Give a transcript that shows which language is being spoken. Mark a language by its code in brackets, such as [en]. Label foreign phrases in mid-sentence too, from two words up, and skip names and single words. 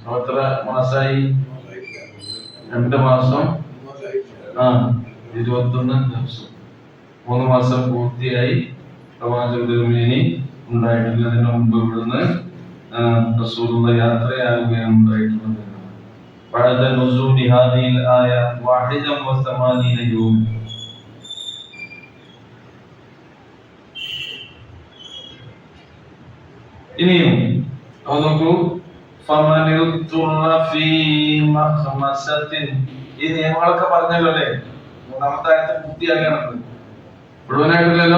[ml] എത്ര മാസമായി? 2 മാസം 21 ദിവസം. 3 മാസം പൂർത്തിയായി പ്രവാചക തിരുമേനി ഉണ്ടായിട്ടില്ല. അതിനു മുമ്പ് ഇവിടുന്ന് റസൂലുള്ള യാത്രയാകുകയാണ് ഉണ്ടായിട്ടുള്ളത്. [ar] بعد نزول هذه الآية 81 يوم. [ml] ഇനിയും നോക്കൂ, ഈ നിയമങ്ങളൊക്കെ പറഞ്ഞല്ലോ അല്ലേ? 3-ാമത്തെ ആയത്ത് പൂർത്തിയാക്കണത് മുഴുവനായിട്ടില്ലല്ലോ.